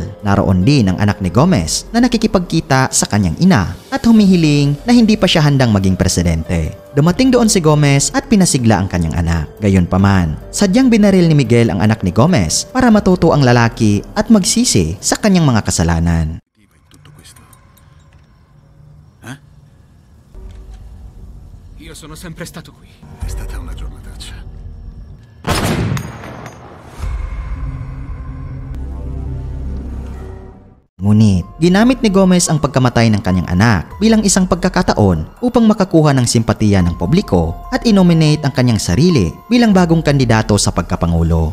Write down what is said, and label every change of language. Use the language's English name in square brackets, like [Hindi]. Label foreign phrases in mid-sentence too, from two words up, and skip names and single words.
[Filipino] Naroon din ang anak ni Gomez na nakikipagkita sa kanyang ina at humihiling na hindi pa siya handang maging presidente. Dumating doon si Gomez at pinasigla ang kanyang anak. Gayunpaman, sadyang binaril ni Miguel ang anak ni Gomez para matuto ang lalaki at magsisi sa kanyang mga kasalanan. [Italian] Io sono sempre stato qui. È stata una giornataccia. [Filipino] Ngunit, ginamit ni Gomez ang pagkamatay ng kanyang anak bilang isang pagkakataon upang makakuha ng simpatiya ng publiko at inominate ang kanyang sarili bilang bagong kandidato sa pagkapangulo.